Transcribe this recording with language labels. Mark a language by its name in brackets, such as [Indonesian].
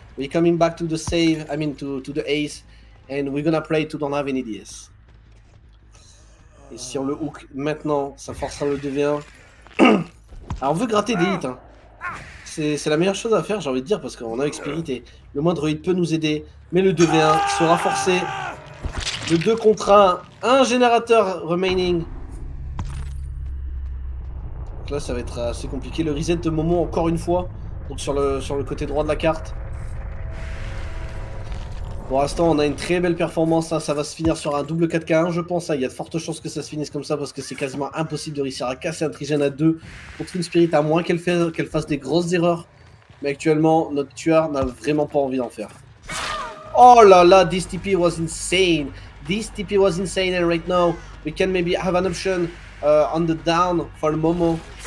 [English] We're coming back to the save. I mean to the ace, and we're gonna play to don't have any DS. [French] Et si on le hook maintenant, ça forcera le 2v1. Alors on veut gratter des hits. Hein. C'est la meilleure chose à faire, j'ai envie de dire, parce qu'on a Spirit et le moindre hit peut nous aider. Mais le 2v1 sera forcé. Le 2 contre 1 générateur remaining. Donc là, ça va être assez compliqué. Le reset de Momo, encore une fois, donc sur le côté droit de la carte. Pour l'instant, on a une très belle performance. Hein. Ça va se finir sur un double 4K1, je pense. Hein. Il y a de fortes chances que ça se finisse comme ça parce que c'est quasiment impossible de réussir à casser un trigène à 2 contre une Spirit, à moins qu'elle fasse des grosses erreurs. Mais actuellement, notre tueur n'a vraiment pas envie d'en faire. Oh là là, [English] this TP was insane. This TP was insane, and right now, we can maybe have an option on the down for Momo.